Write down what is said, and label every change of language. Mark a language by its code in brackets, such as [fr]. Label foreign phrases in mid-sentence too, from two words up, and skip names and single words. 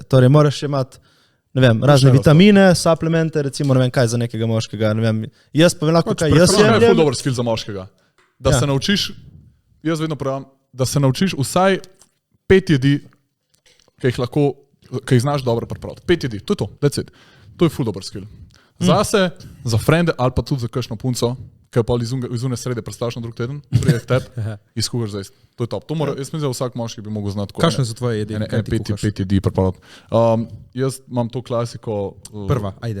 [sl] Torej, moraš imeti, ne vem, razne vitamine, suplemente, recimo, ne vem, kaj za nekega moškega, ne vem. Jaz povem lahko, kaj jaz To je jemljem. ful dober skill za moškega. Da se naučiš, jaz vedno pravim, da se naučiš vsaj 5 jedi, ki jih znaš dobro pripraviti. 5 jedi, to je to, [en] that's it. [sl] To je ful dober skill. Zase, za frende ali pa tudi za kakšno punco, ki je pa iz une srede predstavljaš na drug teden, prije tebi, izkuhaš za to je top. To mora, jaz mislim, da vsak moški bi mogel znati. Kakšne so tvoje jedi? 5 jedi pripravljati. Jaz imam to klasiko. Prva, ajde.